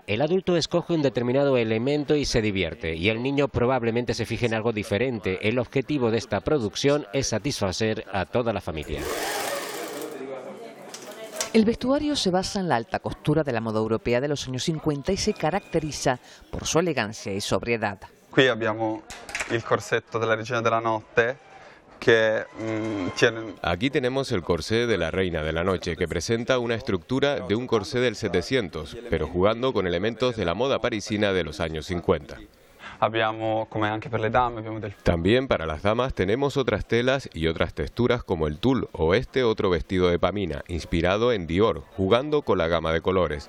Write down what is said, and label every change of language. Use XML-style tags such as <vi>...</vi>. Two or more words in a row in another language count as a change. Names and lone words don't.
<es>El adulto escoge un determinado elemento y se divierte, y el niño probablemente se fije en algo diferente. El objetivo de esta producción es satisfacer a toda la familia. El vestuario se basa en la alta costura de la moda europea de los años 50 y se caracteriza por su elegancia y sobriedad.</es> <it>Aquí abbiamo il corsetto della Regina della Notte.</it> <es>Aquí tenemos el corsé de la Reina de la Noche, que presenta una estructura de un corsé del 700, pero jugando con elementos de la moda parisina de los años 50. También para las damas tenemos otras telas y otras texturas como el tul o este otro vestido de Pamina, inspirado en Dior, jugando con la gama de colores.</es>